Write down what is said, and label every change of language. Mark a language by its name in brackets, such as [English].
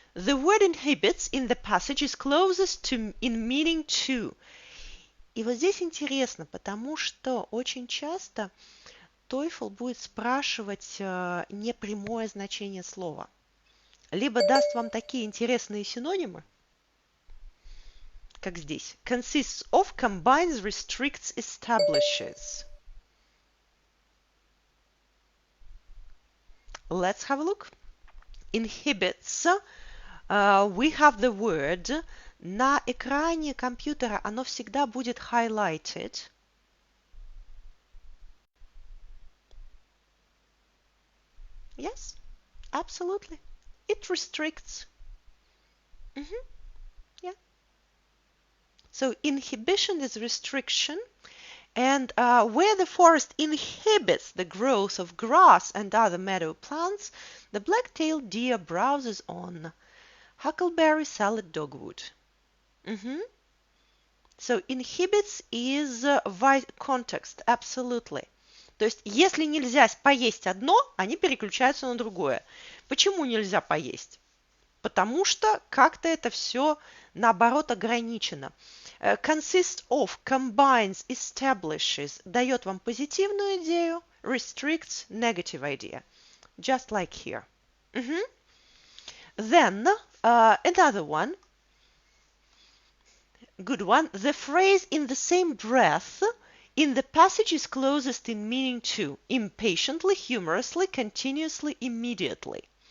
[English] The word inhibits in the passage is closest to in meaning to. [Russian] И вот здесь интересно, потому что очень часто TOEFL будет спрашивать непрямое значение слова. Либо даст вам такие интересные синонимы, как здесь. [English] Consists of, combines, restricts, establishes. Let's have a look. Inhibits. We have the word. [Russian] На экране компьютера оно всегда будет highlighted. [English] Yes, absolutely. It restricts. Yeah. So inhibition is restriction. And where the forest inhibits the growth of grass and other meadow plants, the black-tailed deer browses on. Huckleberry salad dogwood. So inhibits is context, absolutely. [Russian] То есть, если нельзя поесть одно, они переключаются на другое. Почему нельзя поесть? Потому что как-то это все, наоборот, ограничено. [English] Consists of, combines, establishes дает вам позитивную идею, restricts negative idea. Just like here. Then, another one. Good one. The phrase in the same breath in the passage is closest in meaning to impatiently, humorously, continuously, immediately.